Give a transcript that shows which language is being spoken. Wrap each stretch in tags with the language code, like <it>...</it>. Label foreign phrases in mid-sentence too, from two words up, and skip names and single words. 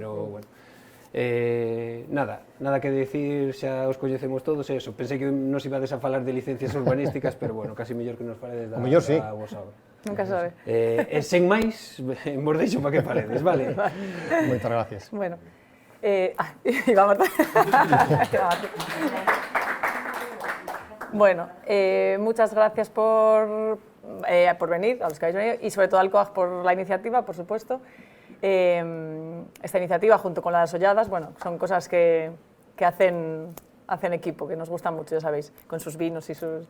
<gl>Pero, bueno,</gl> <es>nada que decir,</es> <gl>xa os coñecemos todos, eso. Pensei que nos ibades a falar de licencias urbanísticas, pero, bueno, casi mellor que nos faledes da vosa obra. Nunca sabe. Sen máis, vos deixo para que faledes, vale? Moitas gracias.</gl> <es>Bueno, iba a Marta. Bueno, muchas gracias por venir, a los que habéis venido, y sobre todo al COAG por la iniciativa, por supuesto. Esta iniciativa, junto con las Holladas, bueno, son cosas que hacen equipo, que nos gustan mucho, ya sabéis, con sus vinos y sus...</es>